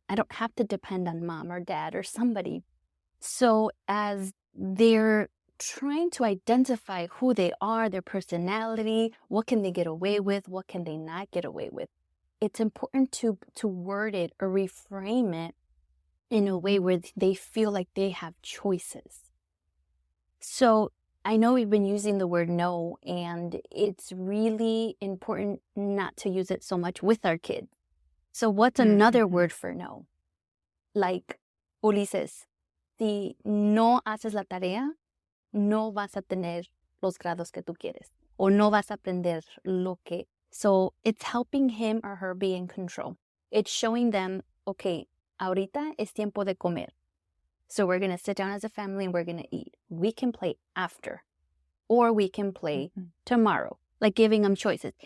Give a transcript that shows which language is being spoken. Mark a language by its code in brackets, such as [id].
[en] I don't have to depend on mom or dad or somebody. So as they're trying to identify who they are, their personality, what can they get away with, what can they not get away with, it's important to word it or reframe it in a way where they feel like they have choices. So I know we've been using the word no, and it's really important not to use it so much with our kids. So what's another word for no? Like Ulises, [es] si no haces la tarea, no vas a tener los grados que tú quieres. O no vas a aprender lo que. [en] So it's helping him or her be in control. It's showing them, okay, [es] ahorita es tiempo de comer. [en] So we're going to sit down as a family and we're going to eat. We can play after. Or we can play tomorrow. Like giving them choices.